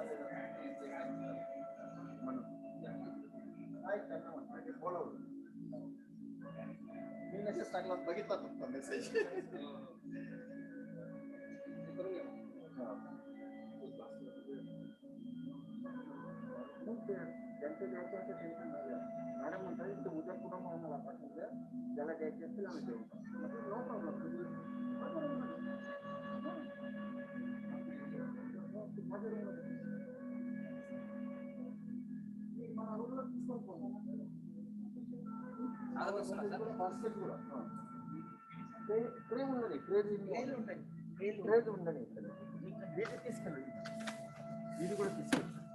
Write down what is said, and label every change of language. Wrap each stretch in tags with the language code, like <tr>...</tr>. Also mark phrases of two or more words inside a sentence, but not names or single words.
<mr>म्हणून काय त्यांना म्हणतात बोलावलं मी मेसेज टाकला बघितला तुमचा मेसेज करून घ्या त्यांचं द्यायचं टेन्शन झालं मॅडम म्हणतात उद्या पुन्हा मला पाठवून ज्याला द्यायचे असतील आम्ही देऊ</mr> <en>no problem</en> <te>ట్రే ఉందని ట్రేజ్ ఉందని వీటి తీసుకెళ్ళండి ఇది కూడా తీసుకెళ్ళండి</te>